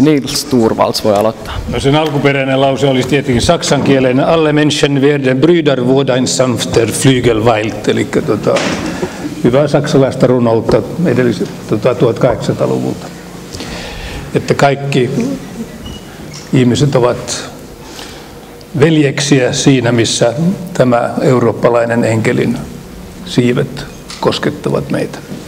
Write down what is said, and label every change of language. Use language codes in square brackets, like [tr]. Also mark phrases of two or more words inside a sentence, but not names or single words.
[fi] Nils Torvalds voi aloittaa. No sen alkuperäinen lause olisi tietenkin saksankielinen [de] Alle Menschen werden Brüder wurde ein sanfter Flügelwald, [fi] eli hyvää saksalaista runoutta 1800-luvulta. Että kaikki ihmiset ovat veljeksiä siinä, missä tämä eurooppalainen enkelin siivet koskettavat meitä.